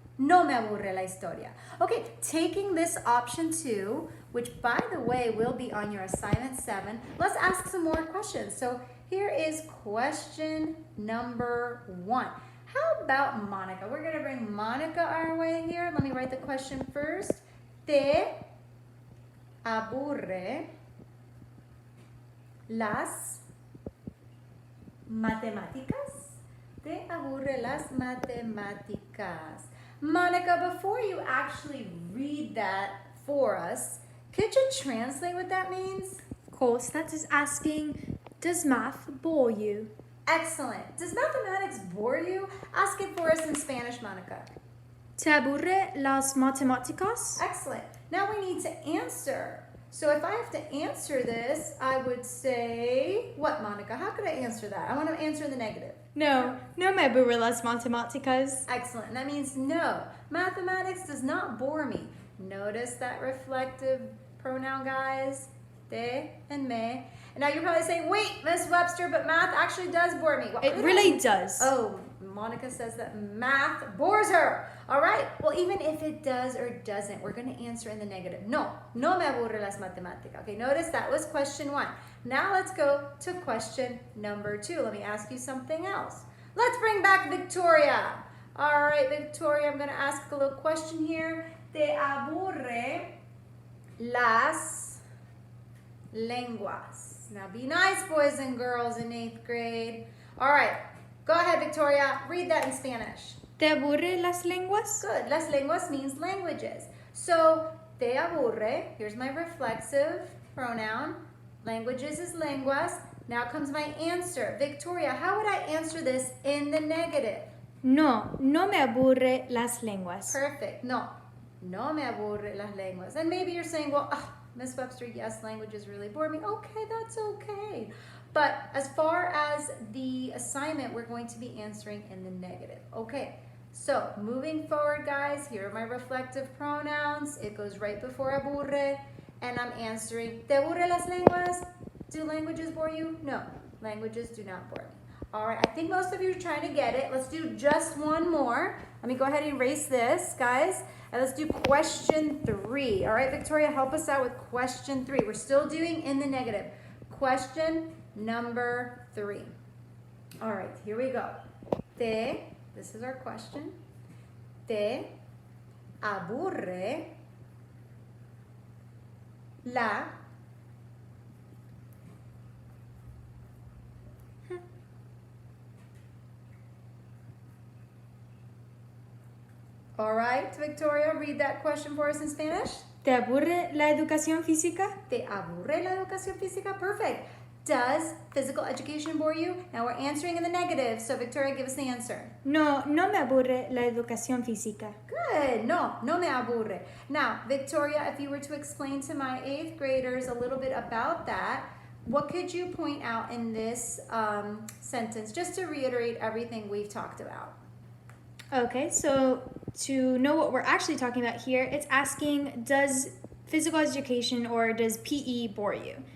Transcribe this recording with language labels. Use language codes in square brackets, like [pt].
[es] No me aburre la historia. [en] Okay, taking this option 2, which by the way will be on your assignment 7, let's ask some more questions. So here is question number 1. How about Monica? We're going to bring Monica our way here. Let me write the question first. [es] ¿Te aburre las matemáticas? ¿Te aburre las matemáticas? [en] Monica, before you actually read that for us, Could you translate what that means? Of course, that is asking, does math bore you? Excellent. Does mathematics bore you? Ask it for us in Spanish, Monica. [es] ¿Te aburre las matemáticas? [en] Excellent. Now we need to answer. So if I have to answer this, I would say, what, Monica? How could I answer that? I want to answer in the negative. [es] No, no me aburre las matemáticas. [en] Excellent. That means no. Mathematics does not bore me. Notice that reflective pronoun, guys. Te and me. And now you're probably saying, wait, Miss Webster, but math actually does bore me. Well, It really does. Oh, Monica says that math bores her. All right. Well, even if it does or doesn't, we're going to answer in the negative. [es] No, no me aburre las matemáticas. [en] Okay, notice that was question 1. Now let's go to question number 2. Let me ask you something else. Let's bring back Victoria. All right, Victoria, I'm going to ask a little question here. [es] ¿Te aburre las lenguas? [en] Now be nice, boys and girls in 8th grade. All right, go ahead, Victoria. Read that in Spanish. [es] ¿Te aburre las lenguas? [en] Good. Las lenguas means languages. So, [es] te aburre. [en] Here's my reflexive pronoun. Languages is lenguas. Now comes my answer. Victoria, how would I answer this in the negative? [es] No, no me aburre las lenguas. [en] Perfect. No. [es] No me aburre las lenguas. [en] And maybe you're saying, well, Miss Webster, yes, languages really bore me. Okay, that's okay. But as far as the assignment, we're going to be answering in the negative. Okay, so moving forward, guys, here are my reflective pronouns. It goes right before aburre, and I'm answering, [es] ¿te aburre las lenguas? [en] Do languages bore you? No, languages do not bore me. All right, I think most of you are trying to get it. Let's do just one more. Let me go ahead and erase this, guys. And let's do question 3. All right, Victoria, help us out with question 3. We're still doing in the negative. Question number 3. All right, here we go. This is our question. [es] Te aburre la [en] All right, Victoria, read that question for us in Spanish. [es] ¿Te aburre la educación física? ¿Te aburre la educación física? [en] Perfect. Does physical education bore you? Now we're answering in the negative, so Victoria, give us the answer. [es] No, no me aburre la educación física. Good. No, no me aburre. [en] Now, Victoria, if you were to explain to my 8th graders a little bit about that, what could you point out in this sentence, just to reiterate everything we've talked about? Okay, so to know what we're actually talking about here, it's asking, does physical education or does PE bore you?